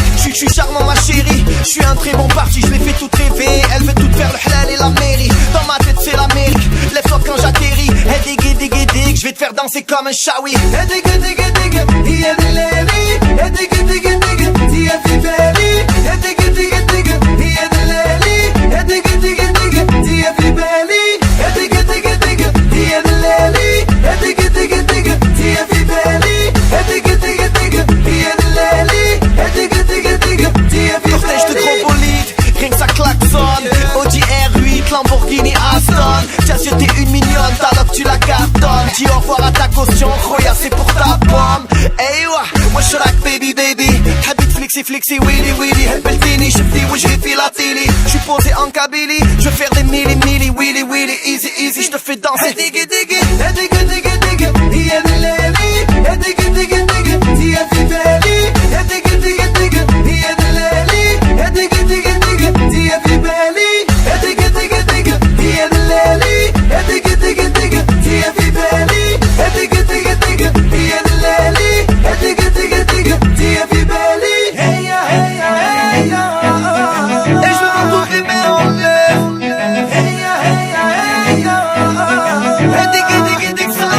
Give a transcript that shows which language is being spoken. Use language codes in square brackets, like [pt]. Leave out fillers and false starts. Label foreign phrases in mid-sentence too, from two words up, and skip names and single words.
[fr] Je suis charmant ma chérie, je suis un très bon parti. Je l'ai fait toute rêver, elle veut tout faire le halal et la mairie. Dans ma tête c'est l'Amérique, lève-toi quand j'atterris. Hey dig dig dig dig, je vais te faire danser comme un shawi. Hey dig dig dig, yeah dileli. Hey dig dig dig, yeah fibeli. Hey dig dig dig, yeah dileli. Hey dig dig dig, yeah fibeli. Hey dig dig dig, yeah dileli. Cortège de gros bolides, rien que ça klaxonne. Audi R8, Lamborghini Aston. Tiens, c'était 1 million, alors que tu la cartonnes. Dis au revoir à ta caution, Roya c'est pour ta pomme. Hey moi je like [en] baby baby. Habit flexi flexi willy willy. [ar] هبلتيني، شفتي وجهي في la tili. [fr] J'suis posé en Kabylie, je vais faire des milli milli willy willy. [en] Easy easy, [fr] j'te fais danser. Diggy diggy, diggy diggy diggy. Yeah dileli, diggy diggy diggy. Yeah fibeli, diggy diggy diggy. Yeah dileli, diggy diggy diggy. Yeah fibeli, diggy diggy diggy. Yeah dileli, diggy diggy diggy. Yeah fibeli, diggy diggy diggy. Yeah dileli, diggy diggy diggy. Yeah fibeli. Hey ya hey ya hey ya. Et je veux voir toutes les mains en l'air. Hey ya hey ya hey ya. Diggy diggy diggy.